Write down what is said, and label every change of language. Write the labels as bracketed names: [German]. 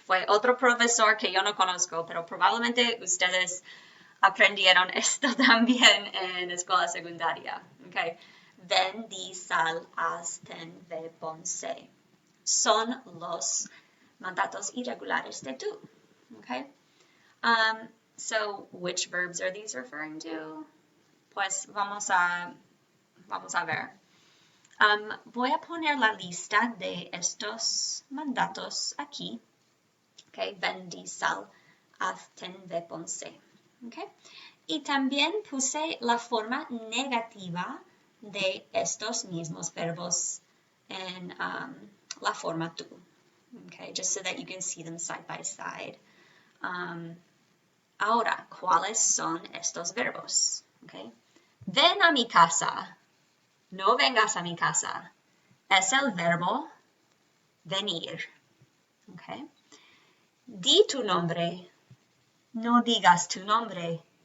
[Spanish] Fue otro profesor que yo no conozco, pero probablemente ustedes aprendieron esto también en escuela secundaria. Okay. Ven, di, sal, haz, ten, ve, ponse. Son los mandatos irregulares de tú. Okay. [English] So which verbs are these referring to? [Spanish] Pues vamos a ver. Voy a poner la lista de estos mandatos aquí. Okay, ven, di, sal, haz, ten, ve, ponse. Okay. Y también puse la forma negativa de estos mismos verbos en la forma tú. [English] Okay, just so that you can see them side by side. [Spanish] Ahora, ¿cuáles son estos verbos? Okay. Ven a mi casa. No vengas a mi casa. Es el verbo venir. Okay. Di tu nombre. No digas tu nombre.